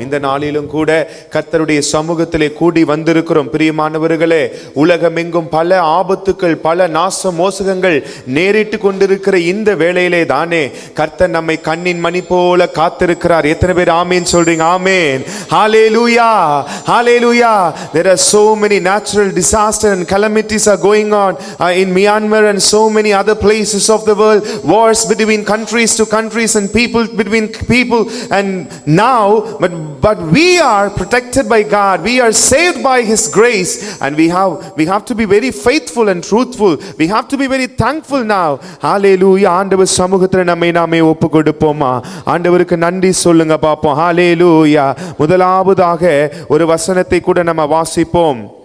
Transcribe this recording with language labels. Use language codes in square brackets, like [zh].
[ta] இந்த நாளிலும் கூட கர்த்தருடைய சமூகத்திலே கூடி வந்திருக்கிறோம். பிரியமானவர்களே, உலகமெங்கும் பல ஆபத்துக்கள், பல நாச மோசகங்கள் நேரிட்டு கொண்டிருக்கிற இந்த வேளையிலே தானே கர்த்தர் நம்மை கண்ணின் மணி போல காத்திருக்கிறார். எத்தனை பேர் ஆமென் சொல்றீங்க? ஆமென். ஹalleluya, hallelujah. [en] There are so many natural disasters and calamities are going on in Myanmar and so many other places of the world. Wars between countries to countries and people between people. And now but we are protected by God. We are saved by his grace, and we have to be very faithful and truthful. We have to be very thankful now. Hallelujah. [ta] ஆண்டவர் சமூகத்தில் நம்மை நாமே ஒப்பு கொடுப்போமா? ஆண்டவருக்கு நன்றி சொல்லுங்க பாப்போம். ஹல்லேலூயா. முதலாவதாக ஒரு வசனத்தை கூட நம்ம வாசிப்போம்.